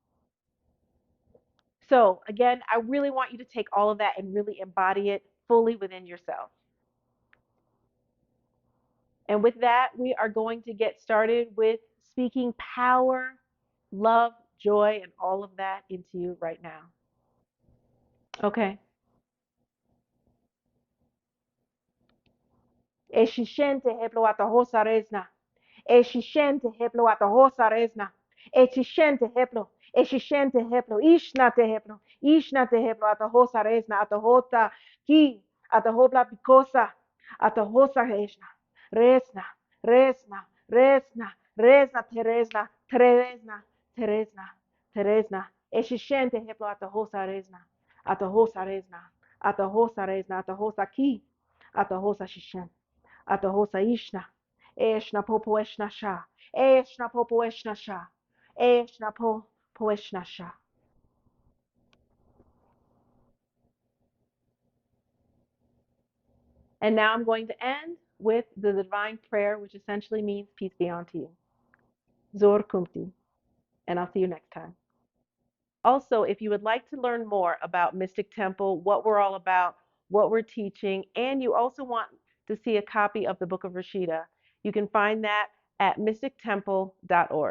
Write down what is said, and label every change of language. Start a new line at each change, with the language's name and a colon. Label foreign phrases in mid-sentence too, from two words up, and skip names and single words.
English: So, again, I really want you to take all of that and really embody it fully within yourself. And with that, we are going to get started with speaking power, love, joy, and all of that into you right now. Okay. Eshishente heblo atahosa rezna. Eshishente heblo atahosa rezna. Eshishente heblo. Eshishente heblo. Ishnate heblo. Ishnate heblo atahosa rezna. Atahota ki. Atahobla pikosa. Atahosa rezna. Rezna. Rezna. Rezna. Rezna terezna. Terezna. Terezna. Terezna. Eshishente heblo atahosa rezna. Atahosa rezna. Atahosa rezna. Atahosa ki. Atahosa shishen. Atahosa ishna. Eshna popo eshna sha. Eshna popo eshna sha. Eshna popo eshna sha. And now I'm going to end with the divine prayer, which essentially means peace be unto you. Zor kumti. And I'll see you next time. Also, if you would like to learn more about Mystic Temple, what we're all about, what we're teaching, and you also want to see a copy of the Book of Rasheeda, you can find that at mystictemple.org.